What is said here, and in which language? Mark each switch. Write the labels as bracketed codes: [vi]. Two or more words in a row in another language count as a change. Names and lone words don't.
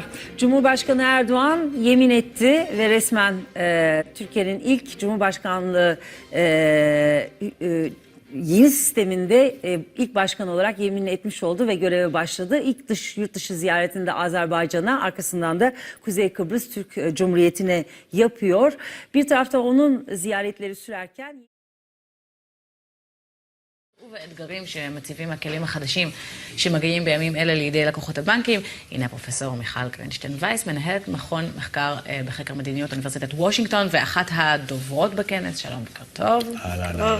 [tr] Cumhurbaşkanı Erdoğan yemin etti ve resmen Türkiye'nin ilk Cumhurbaşkanlığı yeni sisteminde ilk başkan olarak yemin etmiş oldu ve göreve başladı. İlk yurt dışı ziyaretinde Azerbaycan'a, arkasından da Kuzey Kıbrıs Türk Cumhuriyeti'ne yapıyor. Bir tarafta onun ziyaretleri sürerken... [he] ואתגרים שמציבים הכלים החדשים שמגיעים בימים אלה לידי לקוחות הבנקים. הנה הפרופסור מיכל קרנשטיין וייס, מנהלת מכון מחקר בחקר מדיניות אוניברסיטת וושינגטון ואחת הדוברות בכנס. שלום, בוקר טוב. אהלן,